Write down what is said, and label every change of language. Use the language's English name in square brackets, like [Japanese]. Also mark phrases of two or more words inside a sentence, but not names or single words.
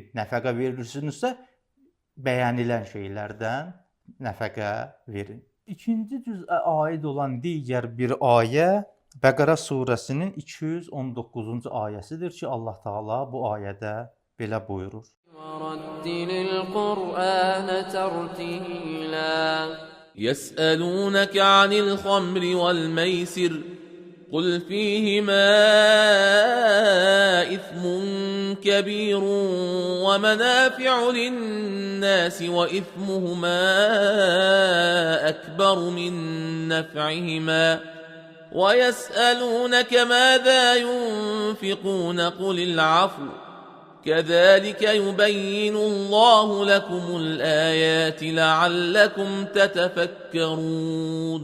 [Azerbaijani] Nəfəqə verirsinizsə, bəyənilən şeylərdən nəfəqə verin. İkinci cüzə aid olan digər bir ayə Bəqərə surəsinin 219-cu ayəsidir ki, Allah Taala bu ayədə belə buyurur. [Arabic] ورتل القرآن ترتيلا يسألونك عن الخمر والميسر قل فيهما إثم كبير ومنافع للناس وإثمهما أكبر من نفعهما ويسألونك ماذا ينفقون قل العفو كذلك يبين الله لكم الآيات لعلكم تتفكرون